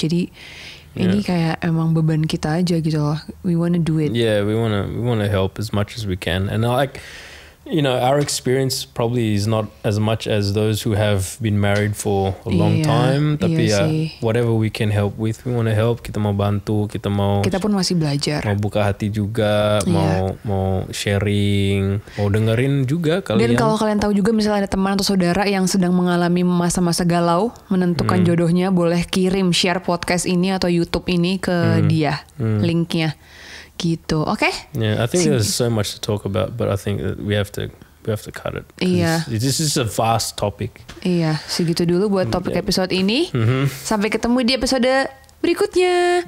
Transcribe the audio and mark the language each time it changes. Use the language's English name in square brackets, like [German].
[Indonesian] Jadi ini kayak emang beban kita aja gitu loh. [English] We wanna do it. Yeah, we wanna help as much as we can. And our experience probably is not as much as those who have been married for a long time. Tapi whatever we can help with, we want to help. [Indonesian] Kita mau bantu, kita pun masih belajar. Mau buka hati juga, mau sharing, mau dengerin juga kalian. Dan kalau kalian tahu juga misalnya ada teman atau saudara yang sedang mengalami masa-masa galau, menentukan jodohnya, boleh kirim share podcast ini atau YouTube ini ke dia, linknya. Gitu, oke? [English] Yeah, I think there's so much to talk about, but I think that we have to cut it. [Indonesian] Iya. [English] This is a vast topic. [Indonesian] Iya, segitu dulu buat topik episode ini. Sampai ketemu di episode berikutnya.